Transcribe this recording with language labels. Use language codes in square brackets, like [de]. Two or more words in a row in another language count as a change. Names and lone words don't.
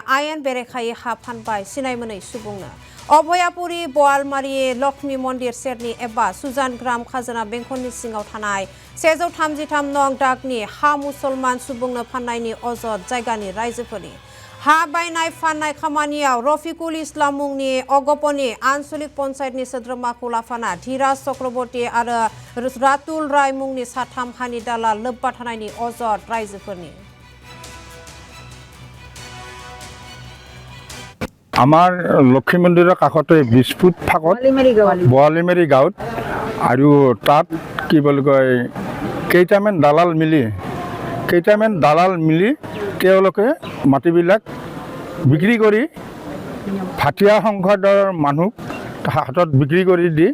[brx] आयेन बेरेखायै हा फानबाय सिनाय मोनै सुबुंनो अभयापुरी बवालमारी लक्ष्मी मन्दिर सेरनि एबा सुजान ग्राम खाजोना बेंखननि सिङाव थानाय 133 नं दागनि हा मुसलमान सुबुंनो फाननायनि अजद जायगानि रायजोफोरनि हा बायनाय फाननाय खामानियाव रफिकुल इस्लाम मुंनि अगपनि आन्चलिक पन्चायतनि सोद्रोमाखौ लाफाना धीराज चक्रवर्ती आरो रातुल राय मुंनि साथाम हानि दालाल लोब्बा थानायनि अजद रायजोफोरनि [as] আমাৰ লক্ষ্মী মন্দিৰৰ কাষতে 20 ফুট ফাকত বৱালিমাৰী গাঁৱত আৰু তাত কি বুলি কয় কেইটামান দালাল মিলি তেওঁলোকে মাটিবিলাক বিক্ৰী কৰি ভাটিয়া সংঘৰ মানুহ হাতত বিক্ৰী কৰি দি